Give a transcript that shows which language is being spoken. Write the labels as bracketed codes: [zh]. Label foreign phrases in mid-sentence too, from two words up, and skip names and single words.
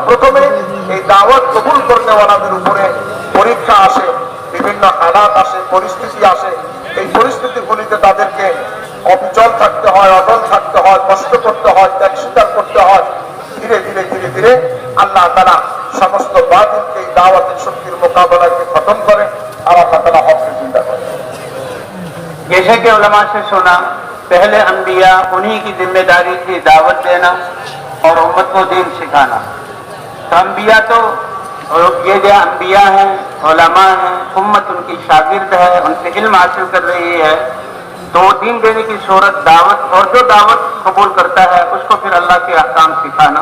[bn] প্রথমে এই দাওয়াত কবুল করনেওয়ালাদের উপরে পরীক্ষা আসে, বিভিন্ন হালাত আসে, পরিস্থিতি আসে। এই পরিস্থিতিগুলিতে তাদেরকে অবিচল থাকতে হয়, অটল থাকতে হয়, কষ্ট করতে হয়, ত্যাগ স্বীকার করতে হয়। ধীরে ধীরে ধীরে ধীরে আল্লাহ তাআলা সমস্ত বাতিলকে এই দাওয়াতের শক্তির মোকাবেলাকে খতম করে আর আল্লাহ তাআলা হককে জিন্দা করে। [ur] جیسے کہ علماء سے سنا، پہلے انبیاء انہی کی ذمہ داری تھی دعوت دینا اور امت کو دین سکھانا. تو انبیاء تو یہ جو انبیاء ہیں، علماء ہیں، امت ان کی شاگرد ہے، ان سے علم حاصل کر رہی ہے، تو دین دینے کی صورت دعوت، اور جو دعوت قبول کرتا ہے اس کو پھر اللہ کے احکام سکھانا.